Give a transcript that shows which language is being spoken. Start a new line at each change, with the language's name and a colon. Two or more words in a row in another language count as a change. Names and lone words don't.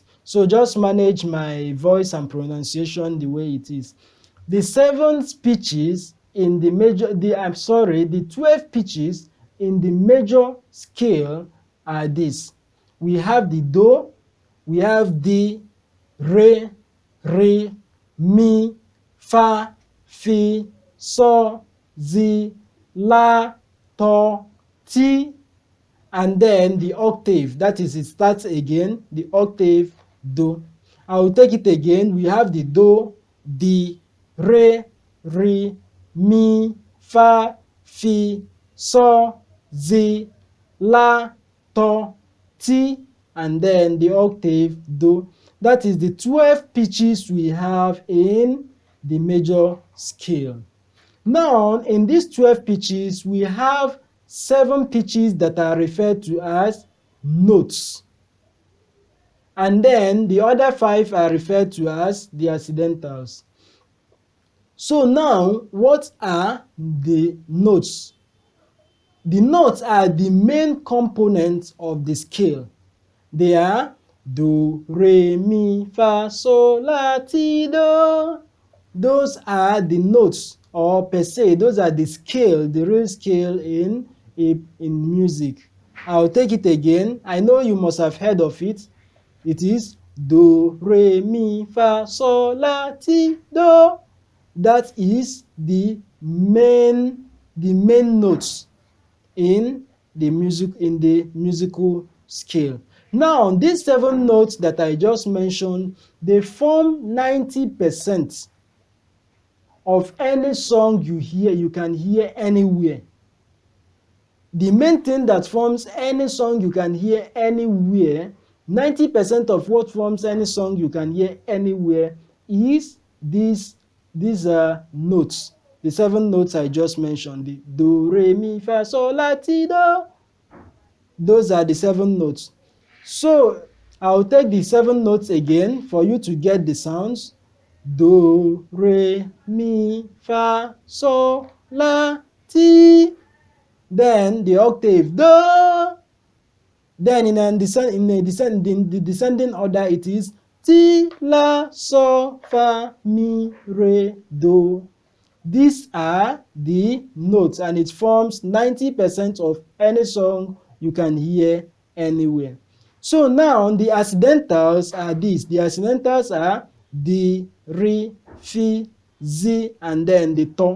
English: So just manage my voice and pronunciation the way it is. The 7 pitches in the major, the 12 pitches in the major scale are this. We have the do, we have the re, mi, fa, fi, so, zi, la, to, ti, and then the octave. That is, it starts again, the octave do. I will take it again. We have the do, di, re, mi, fa, fi, so, zi, la, to, ti, and then the octave do. That is the 12 pitches we have in the major scale. Now, in these 12 pitches, we have 7 pitches that are referred to as notes. And then the other 5 are referred to as the accidentals. So now, what are the notes? The notes are the main components of the scale. They are do, re, mi, fa, sol, la, ti, do. Those are the notes, or per se, those are the scale, the real scale in music. I'll take it again. I know you must have heard of it. It is do, re, mi, fa, sol, la, ti, do. That is the main notes in the musical scale. Now, these 7 notes that I just mentioned, they form 90% of any song you hear, you can hear anywhere. The main thing that forms any song you can hear anywhere, 90% of what forms any song you can hear anywhere is these notes. The 7 notes I just mentioned, the do, re, mi, fa, sol, la, ti, do. Those are the 7 notes. So I'll take the 7 notes again for you to get the sounds. Do, re, mi, fa, sol, la, ti. Then the octave do. Then in the descending order, it is ti, la, sol, fa, mi, re, do. These are the notes, and it forms 90% of any song you can hear anywhere. So now the accidentals are these. The accidentals are the, re, fi, zi, and then the to.